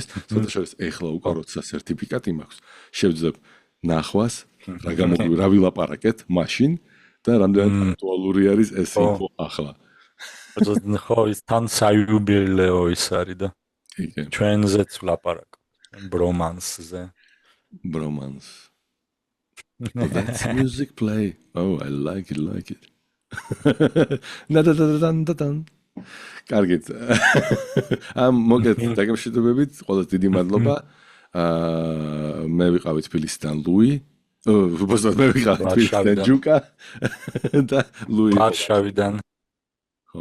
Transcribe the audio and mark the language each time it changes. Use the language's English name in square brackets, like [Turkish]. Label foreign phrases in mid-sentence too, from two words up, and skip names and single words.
[Georgian] ცოტა შორის ეხლა უკვე როცა სერტიფიკატი მაქვს, შევძებ ნახვას, რა ვილაპარაკეთ მაშინ და რამდენად აქტუალური არის ეს ინფო ახლა. ხო, ის თან საიუბილეო ის არის და ჩვენზეც ვლაპარაკობ ბრომანსზე. [English] Bromance. That's music play. Oh, I like it. Da-da-da-da-da-da. [Georgian] კარგით. მოგეთ დაგემშვიდობებით, ყველას დიდი მადლობა. მე ვიყავი თბილისიდან ლუი. მე ვიყავი თბილისიდან ჯუკა და ლუი ვარშავიდან. ხო.